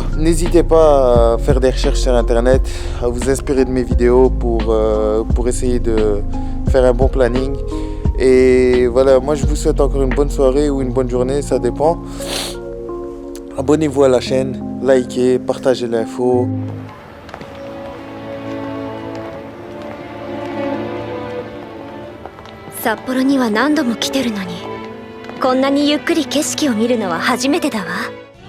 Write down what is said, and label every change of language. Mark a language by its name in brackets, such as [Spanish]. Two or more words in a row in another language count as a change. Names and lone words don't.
[French] N'hésitez pas à faire des recherches sur internet, à vous inspirer de mes vidéos pour essayer de faire un bon planning. Et voilà, moi je vous souhaite encore une bonne soirée ou une bonne journée, ça dépend. Abonnez-vous à la chaîne, likez, partagez l'info. [Japanese] 札幌には何度も来てるのに、こんなにゆっくり景色を見るのは初めてだわ。